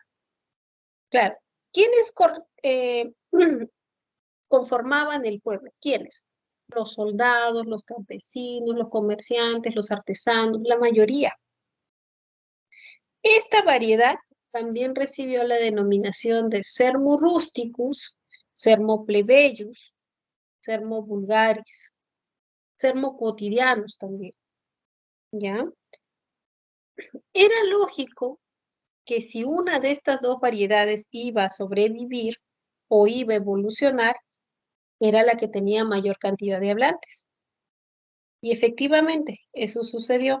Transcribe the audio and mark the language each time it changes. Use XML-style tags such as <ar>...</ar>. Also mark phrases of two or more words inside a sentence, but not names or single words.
<es>Claro, ¿quiénes conformaban el pueblo? ¿Quiénes? Los soldados, los campesinos, los comerciantes, los artesanos, la mayoría. Esta variedad también recibió la denominación de</es> <la>sermo rusticus, sermo plebeius, sermo vulgaris, sermo quotidianus</la> <es>también. ¿Ya? Era lógico que si una de estas dos variedades iba a sobrevivir o iba a evolucionar, era la que tenía mayor cantidad de hablantes. Y efectivamente, eso sucedió.</es>